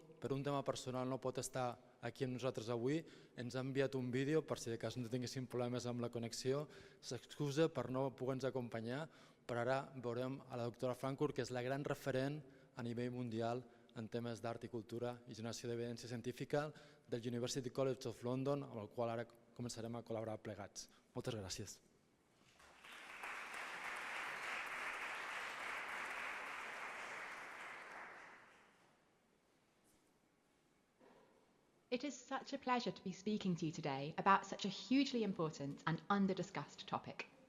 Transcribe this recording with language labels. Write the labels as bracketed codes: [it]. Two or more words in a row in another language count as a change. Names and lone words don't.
[ca] Per un tema personal no pot estar aquí amb nosaltres avui, ens ha enviat un vídeo per si de cas no tinguéssim problemes amb la connexió, s'excusa per no poder-nos acompanyar, però ara veurem a la doctora Fancourt, que és la gran referent a nivell mundial en temes d'art i cultura i generació d'evidència científica del University College of London, amb el qual ara començarem a col·laborar plegats. Moltes gràcies. [en] It is such a pleasure to be speaking to you today about such a hugely important and under-discussed topic.